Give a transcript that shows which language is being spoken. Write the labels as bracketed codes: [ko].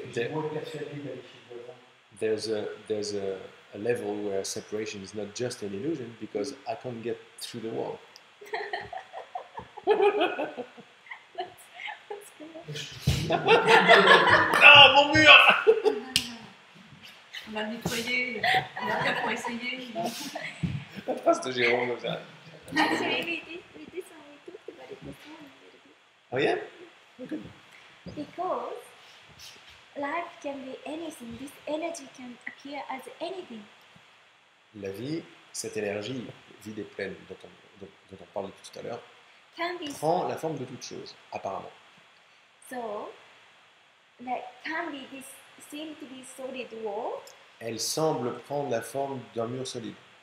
[fr] je suis moins persuadé d'aller chez le voisin. [en] there's a level where separation is not just an illusion because I can't get through the wall. That's good. [fr] Ah, mon mur! On va le nettoyer, on a rien pour essayer. La phrase de Jérôme comme ça. [en] Actually, we talked about it this morning a little bit. Oh yeah? Okay. Because life can be anything. This energy can appear as anything. [fr] La vie, cette énergie vide et pleine dont on parlait tout à l'heure, [en] Can be [fr] prend la forme de toute chose, apparemment. [en] so. Like can be this seem to be solid wall. [fr] Elle semble prendre la forme d'un mur solide.